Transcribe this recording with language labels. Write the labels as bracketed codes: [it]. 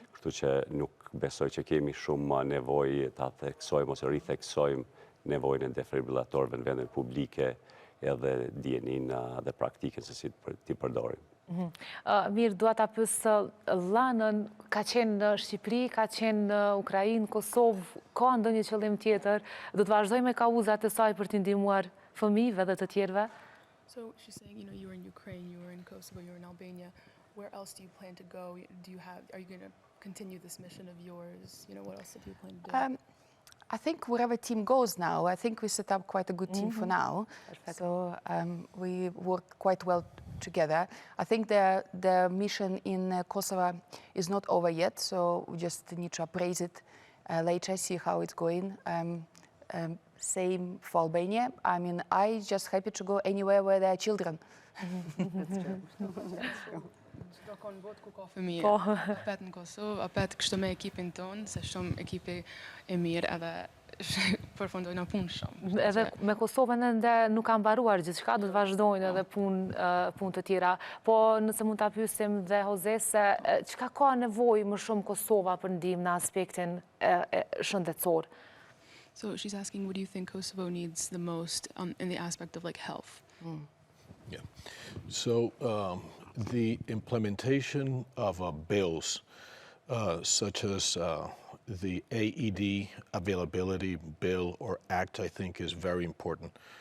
[sq] Kështu që nuk besoj që kemi shumë nevojë ta theksojmë ose ritheksojmë nevojën e defibrillatorëve në vendet publike, edhe dijenin dhe praktikën se si t'i përdorim. Mirë, dua ta pyes Llanën, ka qenë në Shqipëri, ka qenë në Ukrainë, Kosovë, ka ndonjë qëllim tjetër? Do të vazhdojmë me kauzat e saj për t'i ndihmuar fëmijëve dhe të tjerëve? [en] So she's saying, you were in Ukraine, you were in Kosovo, you were in Albania. Where else do you plan to go? Are you going to continue this mission of yours? What else do you plan to do? I think wherever team goes now, I think we set up quite a good team for now. Perfect. So we work quite well together. I think the mission in Kosovo is not over yet, so we just need to appraise it later, see how it's going. Same for Albania. I mean, I just happy to go anywhere where there are children. That's true. That's true. [sq] Do konë botë ku ka fëmijë, apet në Kosovë, apet kështu me ekipin tonë, se shumë ekipi e mirë edhe përfundojnë punë shumë. Edhe me Kosovën ende nuk ka mbaruar gjithçka, do të vazhdojnë edhe punë të tjera. Po nëse mund ta pyesim dhe Jose se çka ka nevojë më shumë Kosova për ndihmë në aspektin shëndetësor? [en] So she's asking, what do you think Kosovo needs the most in the aspect of like health? Yeah. So the implementation of bills such as the AED availability bill or act, I think, is very important.